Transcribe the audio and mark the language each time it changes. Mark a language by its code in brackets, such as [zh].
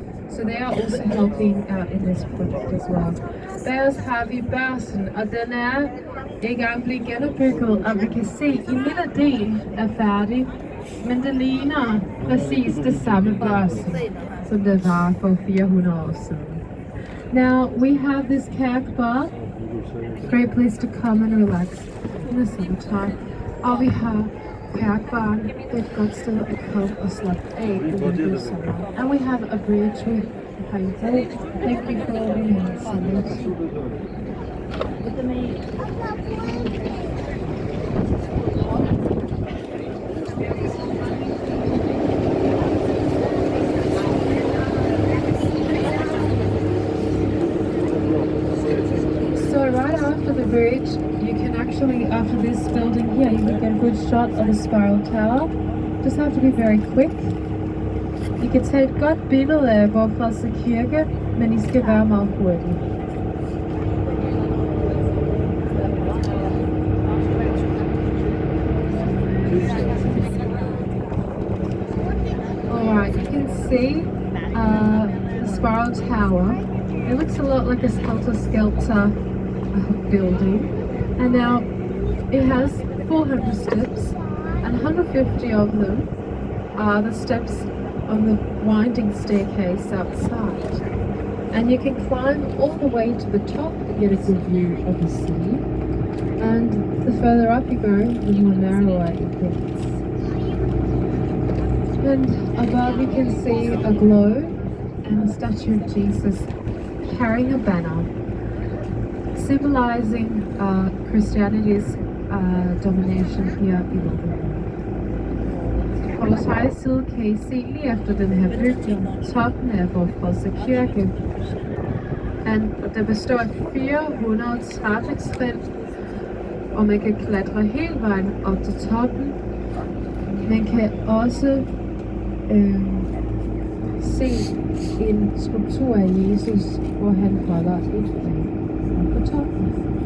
[en] So they are also helping out in this project as well. [da] Deres har vi børsen, og den er i gang at blive genopbygget, og vi kan se, at en lille del er færdig, men det ligner præcis det samme børsen, som det var for 400 år siden. [en] Now we have this kayak bar, great place to come and relax in the summertime. [da] Og vi har kajakbaren, et godt sted at komme og slappe af i den sommer. [en] And we have a bridge with a boat. Thank you for being here. So right after the bridge, you can actually, after this building here, you can get a good shot of the spiral tower. Just have to be very quick. [da] I kan tage et godt billede af Vorfredse Kirke, men I skal være meget hurtige. [en] Alright, you can see the spiral tower. It looks a lot like a helter-skelter building, and now it has 400 steps, and 150 of them are the steps on the winding staircase outside, and you can climb all the way to the top to get a good view of the city, and the further up you go, the more narrower it gets. And above you can see a globe and a statue of Jesus carrying a banner symbolizing Christianity's domination here in the world. [da] På vores højre side kan I se lige efter den her bygning toppen af Vorfredse Kirke. Der består af 400 trappetrin, og man kan klatre hele vejen op til toppen. Man kan også se en skulptur af Jesus, hvor han holder et flag på toppen.